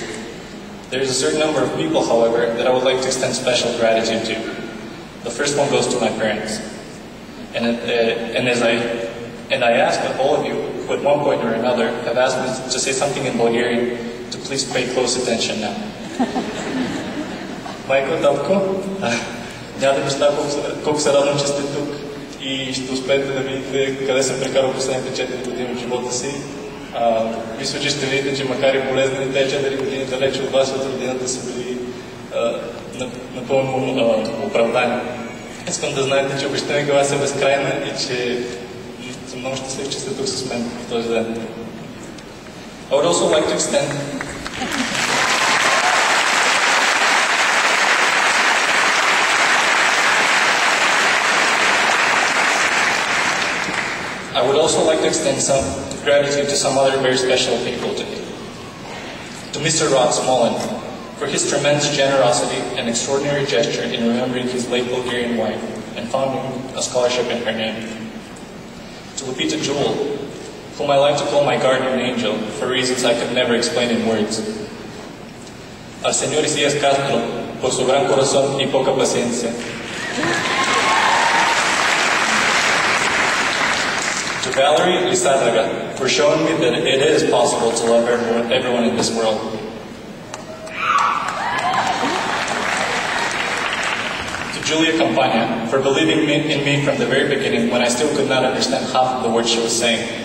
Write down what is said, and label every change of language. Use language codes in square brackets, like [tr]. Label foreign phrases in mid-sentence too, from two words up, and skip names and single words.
[en] There is a certain number of people, however, that I would like to extend special gratitude to. The first one goes to my parents. And I ask that all of you, who at one point or another have asked me to say something in Bulgarian, to please pay close attention now. [bg] Майко, татко, няма да представя колко се радвам, че сте тук и ще успеете да видите къде съм прекарал последните 4 години от живота си. Мисля, че ще видите, че макар и болезнени тези 4 години далече от вас от родината са били напълно оправдани. Искам да знаете, че обичта ми глас е безкрайна и че съм много щастлив, че сте тук с мен в този ден. [en] I would also like to extend some gratitude to some other very special people today. To Mr. Rod Smolin, for his tremendous generosity and extraordinary gesture in remembering his late Bulgarian wife and founding a scholarship in her name. To Lupita Jewel, whom I like to call my guardian angel for reasons I could never explain in words. [es] Al señor Isías Castro, por su gran corazón y poca paciencia. [en] To Valerie Lisadaga, for showing me that it is possible to love everyone in this world. To Julia Campagna, for believing in me from the very beginning when I still could not understand half of the words she was saying.